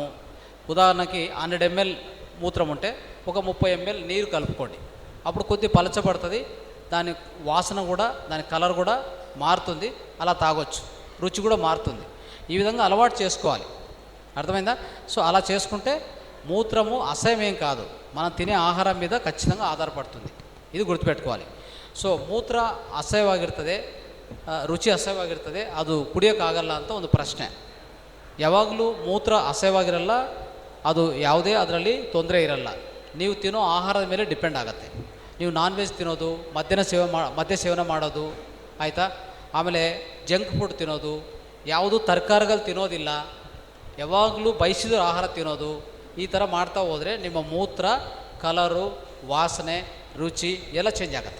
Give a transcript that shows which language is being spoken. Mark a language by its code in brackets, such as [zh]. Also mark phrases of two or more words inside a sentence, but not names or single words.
[te] ఉదాహరణకి 100 ml మూత్రం ఉంటే ఒక 30 ml నీరు కలుపుకోండి, అప్పుడు కొద్దిగా పలచబడుతుంది, దాని వాసన కూడా దాని కలర్ కూడా మారుతుంది, అలా తాగొచ్చు, రుచి కూడా మారుతుంది. ఈ విధంగా అలవాటు చేసుకోవాలి, అర్థమైందా? సో అలా చేసుకుంటే మూత్రము అసహ్యమేం కాదు, మనం తినే ఆహారం మీద ఖచ్చితంగా ఆధారపడుతుంది, ఇది ಗುರುತುపెట్టుకోవాలి. [kn] ಸೊ ಮೂತ್ರ ಅಸಹ್ಯವಾಗಿರ್ತದೆ, ರುಚಿ ಅಸಹ್ಯವಾಗಿರ್ತದೆ, ಅದು ಕುಡಿಯೋಕ್ಕಾಗಲ್ಲ ಅಂತ ಒಂದು ಪ್ರಶ್ನೆ. ಯಾವಾಗಲೂ ಮೂತ್ರ ಅಸಹ್ಯವಾಗಿರಲ್ಲ, ಅದು ಯಾವುದೇ ಅದರಲ್ಲಿ ತೊಂದರೆ ಇರಲ್ಲ, ನೀವು ತಿನ್ನೋ ಆಹಾರದ ಮೇಲೆ ಡಿಪೆಂಡ್ ಆಗುತ್ತೆ. ನೀವು ನಾನ್ ವೆಜ್ ತಿನ್ನೋದು, ಮದ್ಯ ಸೇವನೆ ಮಾಡೋದು ಆಯಿತಾ, ಆಮೇಲೆ ಜಂಕ್ ಫುಡ್ ತಿನ್ನೋದು, ಯಾವುದು ತರಕಾರಿಗಳು ತಿನ್ನೋದಿಲ್ಲ, ಯಾವಾಗಲೂ ಬಯಸಿದ ಆಹಾರ ತಿನ್ನೋದು, ಈ ಥರ ಮಾಡ್ತಾ ಹೋದರೆ ನಿಮ್ಮ ಮೂತ್ರ ಕಲರು, ವಾಸನೆ, ರುಚಿ ಎಲ್ಲ ಚೇಂಜ್ ಆಗುತ್ತೆ.